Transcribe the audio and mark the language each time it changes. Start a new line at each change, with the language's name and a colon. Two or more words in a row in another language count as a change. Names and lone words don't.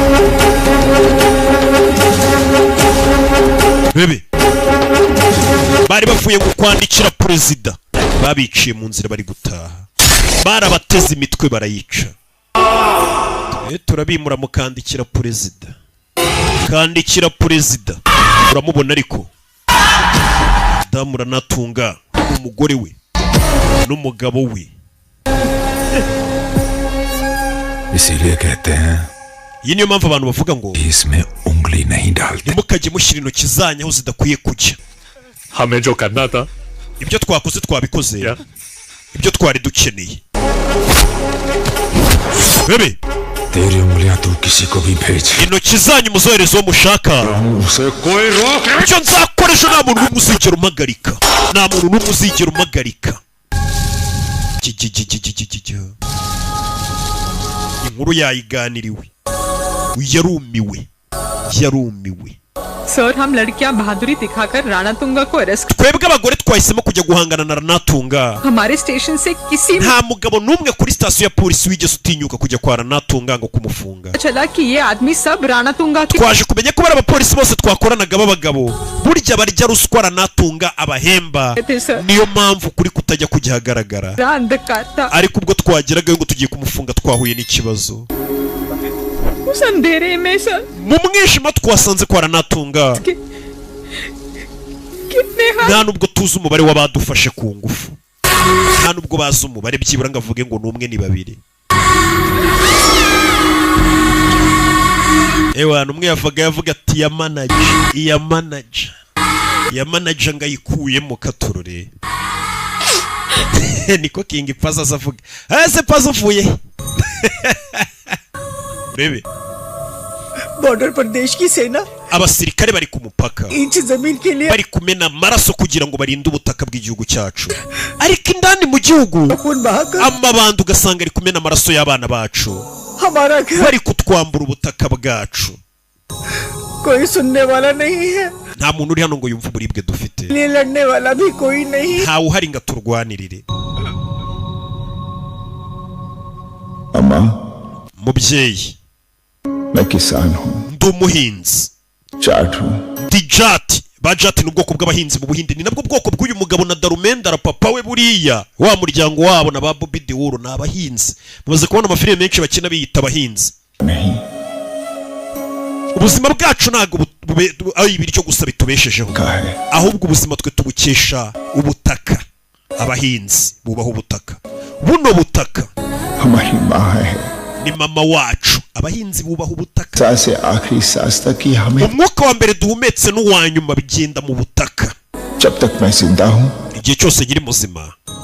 Kinyarwanda: bebe bari bavuye kwandikira perezida babiciye mu nzira bari gutaha barabateze imitwe barayica turabimura mukandikira perezida uramubona ariko madamu Ranatunga umugore we n'umugabo we
Hindi: इसीलिए कहते हैं
Kinyarwanda: iyi niyo mpamvu abantu bavuga ngo
Hindi: इसमें उंगली नहीं डालते
Kinyarwanda: ntimukajye mushyira intoki zanyu aho zidakwiye kujya
Hindi: हमें जो करना था
Kinyarwanda: ibyo twakoze twabikoze ibyo twari dukeneye bebe
Hindi: तेरी उंगलियां तू किसी को भी भेज
Kinyarwanda: intoki zanyu muzohereza uwo mushaka
Hindi: उसे कोई रोक
Kinyarwanda: icyo nzakoresha nta muntu n'umwe uzigera umpagarika inkuru yayiganiriwe yarumiwe
Hindi: सर हम लड़कियां बहादुरी दिखाकर राणातुंगा को अरेस्ट
Kinyarwanda: twebwe abagore twahisemo kujya guhangana na Ranatunga
Hindi: हमारे स्टेशन से किसी
Kinyarwanda: nta mugabo n'umwe kuri sitasiyo ya polisi wigeze utinyuka kujya kwa Ranatunga ngo kumufunga
Hindi: चला कि ये आदमी सब राणातुंगा के
Kinyarwanda: twaje kumenya ko bari abapolisi bose twakoranaga b'abagabo burya barya ruswa Ranatunga abahemba niyo mpamvu kuri kutajya kujya hagaragara ariko ubwo twageragayo ngo tugiye kumufunga twahuye n'ikibazo
Hindi: उस अंधेरे में सर
Kinyarwanda: mu mwijima twasanze kwa Ranatunga nta nubwo tuzi umubare w'abadufashe ku ngufu nta nubwo bazi umubare byibura ngo avuge ngo n'umwe ni babiri ewa numwe yavuga ati iya manager ngayikuyemo katurore niko King Paza azavuga ese Paza uvuye bebe
Hindi: बॉर्डर पर देश की सेना
Kinyarwanda: abasirikare bari ku mupaka
Hindi: इंच जमीन के लिए
Kinyarwanda: bari kumena amaraso kugira ngo barinde ubutaka bw'igihugu cyacu ariko indani mu gihugu amabandi ugasanga ari kumena amaraso y'abana bacu bari kutwambura ubutaka bwacu
Hindi: कोई सुनने वाला नहीं है
Kinyarwanda: nta muntu uri hano ngo yumve uburibwe dufite
Hindi: लिए लड़ने वाला भी कोई नहीं
Kinyarwanda: ntawe uhari ngo aturwanirire
Hindi: अम्मा
Kinyarwanda: mubyeyi
Hindi: मैं किसान हूँ
Kinyarwanda: ndi umuhinzi
Hindi: जाट हूँ
Kinyarwanda: ndi jati bajati ni ubwoko bw'abahinzi mu Buhindi ni nabwo bwoko bw'uyu mugabo na Darumendara papa we buriya wa muryango wabo na ba Bobby Deol ni abahinzi mumaze kubona amafilime menshi bakina biyita abahinzi ubuzima bwacu ntabwo ari ibiryo gusa bitubeshejeho ahubwo ubuzima twe tubukesha ubutaka abahinzi bubaho ubutaka buno butaka ni mama wacu abahinzi bubaho ubutaka umwuka wa mbere duhumetse n'uwa nyuma bigenda mu butaka igihe cyose nkiri muzima